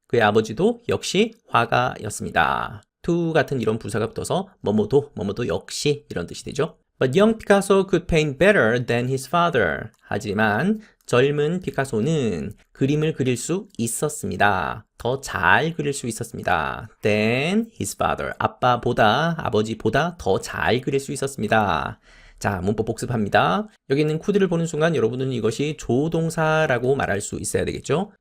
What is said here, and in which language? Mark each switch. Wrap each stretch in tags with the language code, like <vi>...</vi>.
<ko>그의 아버지도 역시 화가였습니다. to 같은 이런 부사가 붙어서 뭐뭐도 역시 이런 뜻이 되죠.</ko> <en>But young Picasso could paint better than his father.</en> <ko>하지만 젊은 피카소는 그림을 그릴 수 있었습니다. 더 잘 그릴 수 있었습니다.</ko> <en>than his father.</en> <ko>아버지보다 더 잘 그릴 수 있었습니다. 자, 문법 복습합니다. 여기 있는 could를 보는 순간 여러분은 이것이 조동사라고 말할 수 있어야 되겠죠.</ko>